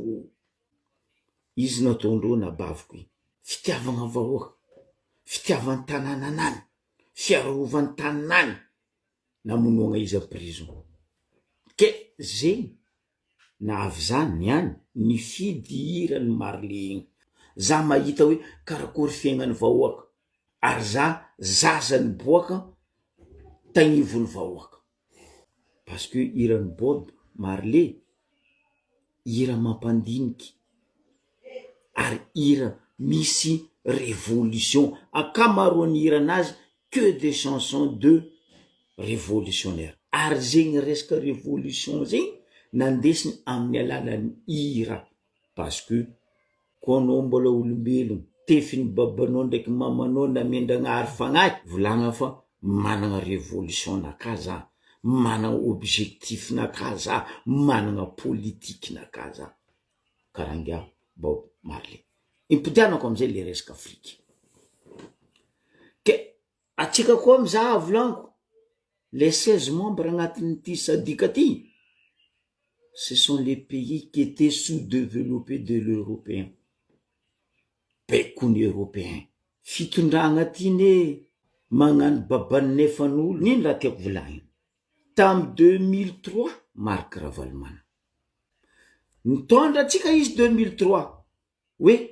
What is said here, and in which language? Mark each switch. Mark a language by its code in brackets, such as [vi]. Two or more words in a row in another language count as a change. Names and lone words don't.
[mg] izy nataondreo nabaviko i fitiavagna vahoaka fitiavan'ny tanànanany fiarovan'ny tanàny namonoagna izy [fr] a prison [mg] ke zegny na avy zany niany ny fidirany marlegny za mahita hoe karakory fiaignany vahoaka ary za zazany boaka tagnivony vahoaka [fr] parce que [mg] irany Bob Marley ira mampandiniky ary ira misy révolution akamaroany iranazy [fr] que des chansons de révolutionnaire [mg] ary zegny resaka révolution zegny nandesiny amin'ny alalan'ny ira [fr] parce que [mg] koa anao mbola olombelogno tefiny babanao ndraiky mamanao namendragnahary fagnahy volagna fa managna révolution naka za managna objectif naka za managna politique naka za karanga Bob Marley impidianako amizay le resaka Afrique ke atsika koa mizaha volaniko [fr] les 16 membres [mg] agnatin'ity sadika ty [fr] ce sont les pays qui étaient sous-développés de l'européen [mg] bekony européen fitondragna ty ne magnano babany nefan'olo nino raha tiako volagny tam 2003 Marc Ravalomanana nitondra atsika izy 2003 hoe